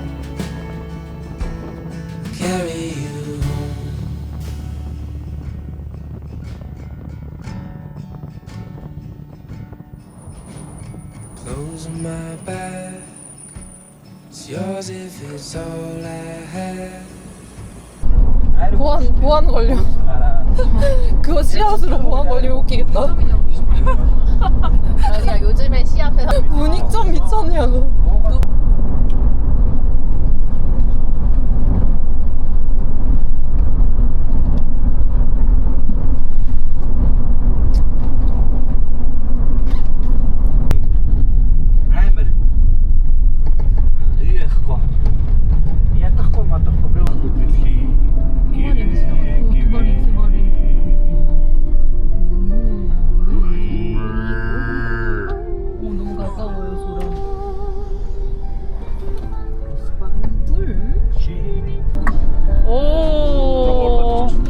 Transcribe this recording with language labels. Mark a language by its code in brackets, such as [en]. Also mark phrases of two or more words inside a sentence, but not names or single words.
[en] Carry you home. Clothes on my back, it's yours if it's all I have. [ko] 보안 걸려. 그거 씨앗으로 보안 걸리면 웃기겠다. 아니야, 요즘에 씨앗에서 문익점 미쳤냐고. عامر ايه اخوة يا تخو ما تخو 너무 가까워요 저랑. 오.